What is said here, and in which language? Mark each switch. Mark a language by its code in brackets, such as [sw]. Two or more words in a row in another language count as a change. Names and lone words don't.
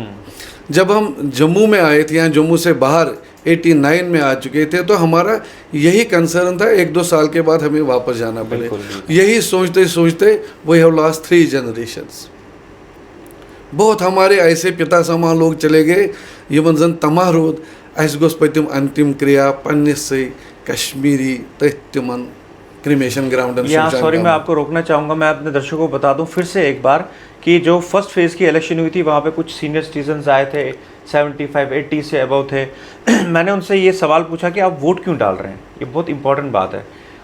[hi] जब हम जम्मू में आए थे यहाँ जम्मू से बाहर 89 में आ चुके थे तो हमारा यही कंसर्न था 1-2 साल के बाद हमें वापस जाना पड़े। यही सोचते सोचते [en] We have lost 3 generations. [hi] बहुत हमारे ऐसे पिता समा लोग चले गए [ks] यमन जन तमा रोद अस गोस पतिम अंतिम क्रिया पन्निस कश्मीरी तिमन [en] cremation ground. [hi] यहाँ सॉरी मैं आपको रोकना चाहूँगा मैं अपने दर्शकों को बता दूँ फिर से एक बार कि जो [en] first phase [hi] की इलेक्शन हुई थी वहाँ पे कुछ [en] senior citizens [hi] आए थे 75-80 से अबव थे। मैंने उनसे ये सवाल पूछा कि आप वोट क्यों डाल रहे हैं, ये बहुत इंपॉर्टेंट बात है।